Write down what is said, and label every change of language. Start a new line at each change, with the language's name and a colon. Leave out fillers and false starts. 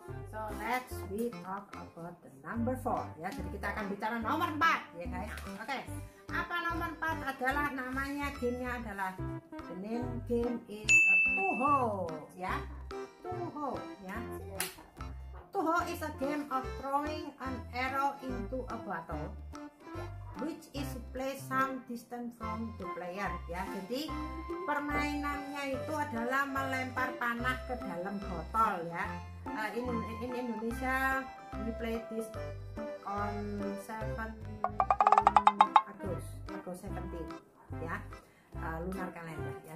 English: So let's we talk about the number 4 ya.
Indonesian: Jadi kita akan bicara nomor 4 ya guys. Oke. Apa nomor 4 adalah namanya, gamenya adalah
English: the name game is a
Indonesian: Tuho ya. Tuho ya.
English: Tuho is a game of throwing an arrow into a bottle which is placed some distance from the player ya.
Indonesian: Jadi permainannya itu adalah melempar panah ke dalam botol ya.
English: In Indonesia we play this on 17 August 17 ya. lunar kalender ya.